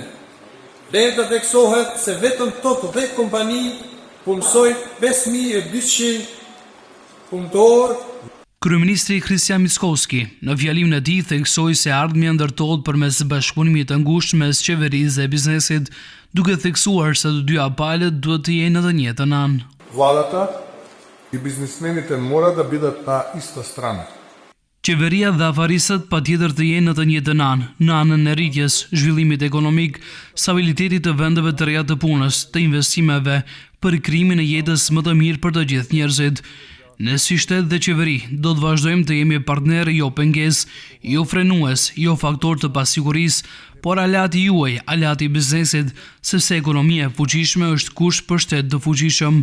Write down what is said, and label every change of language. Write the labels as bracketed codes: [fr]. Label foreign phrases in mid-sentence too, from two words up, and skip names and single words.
[sq] Dhe të theksohet se vetëm top 10 kompani punësojnë 5.200 punëtorë. Kryeministri Kristian Mickoski në fjalimin e tij theksoi se ardhmja ndërtohet përmes bashkëpunimit të ngushtë mes qeverisë dhe biznesit, duke theksuar se të dyja palët duhet të jenë në të njëjtën anë. [mk] Владата и бизнесмените мора да бидат на иста страна. [sq] Qeveria dhe afarisët patjetër të jenë në të njëjtën anë, në anën e rritjes, zhvillimit ekonomik, stabilitetit të vendeve të reja të punës, të investimeve, për krijimin e jetës më të mirë për të gjithë njerëzit. Ne si shtet dhe qeveri do të vazhdojmë të jemi partner jo pengesë, jo frenues, jo faktor të pasigurisë, por alati juaj, alati i biznesit, sepse ekonomia e fuqishme është kusht për shtet të fuqishëm.